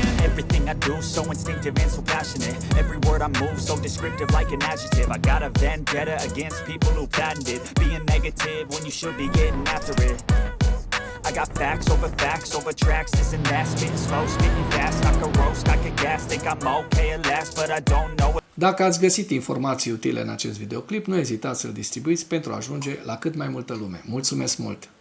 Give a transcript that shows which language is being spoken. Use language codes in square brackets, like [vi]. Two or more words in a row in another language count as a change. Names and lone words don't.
[en] Everything I do so instinctive and so passionate. Every word I move so descriptive like an adjective. I got a vendetta against people who patented being negative when you should be getting after it. I got facts over tracks, this and that. Spitting slow, spitting fast, I could roast, I could gas. Think I'm okay at last, but I don't know it. [ro] Dacă ați găsit informații utile în acest videoclip, nu ezitați să-l distribuiți pentru a ajunge la cât mai multă lume. Mulțumesc mult!